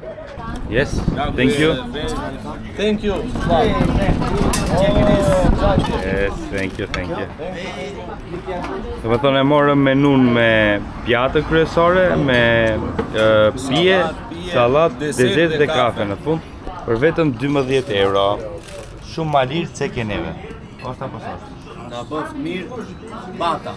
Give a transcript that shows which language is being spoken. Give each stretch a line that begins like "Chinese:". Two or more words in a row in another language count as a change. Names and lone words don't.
English: Yes, thank you. Thank you. Yes, thank you.
Albanian: Do të thonë e morëm menun me pjatë kryesore, me pije, sallatë, dezert dhe kafe në fund për vetëm 12 euro. Shumë ma lirë se ke neve. Osta po sot. Na bëft mirë Bata.